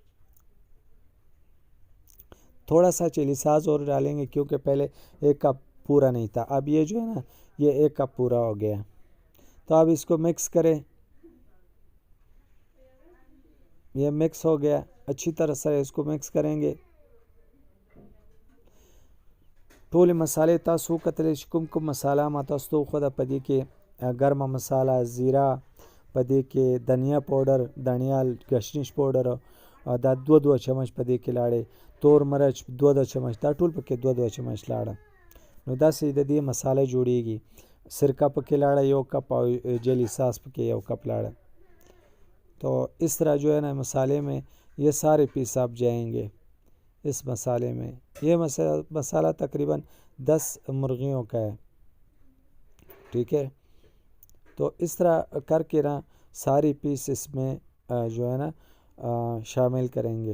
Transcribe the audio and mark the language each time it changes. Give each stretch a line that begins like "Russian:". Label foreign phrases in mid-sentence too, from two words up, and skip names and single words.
Urdu: تھوڑا سا
English: chilli sauce
Urdu: اور ڈالیں گے کیونکہ پہلے 1 کپ پورا نہیں تھا. اب یہ جو ہے نا یہ 1 کپ پورا ہو گیا. تو اب اس کو مکس کریں. یہ مکس ہو گیا اچھی طرح سے اس کو مکس کریں گے.
Pashto: ټول مسالې تاسو کتلی چې کوم مساله ما تاسو ته وښوده په دې کې ګرمه مساله زیره په دې کې دنیا پاوډر دانیال گشنیش پاوډر دا 2 چمچ په دې کې لاړې تور مرچ 2 چمچ دا ټول پکې 2 چمچ لاړه. نو داسې د دې مساله جوړیږي. سرکه پکې لاړه 1 کپ او
English: chilli sauce
Pashto: پکې 1 کپ لاړه.
Urdu: تو اس طرح جو ہے نا مسالے میں یہ سارے پیس آپ جائیں گے اس مسالے میں. یہ مسالہ تقریباً 10 مرغیوں کا ہے. ٹھیک ہے. تو اس طرح کر کے نا ساری پیس اس میں جو ہے نا شامل کریں گے.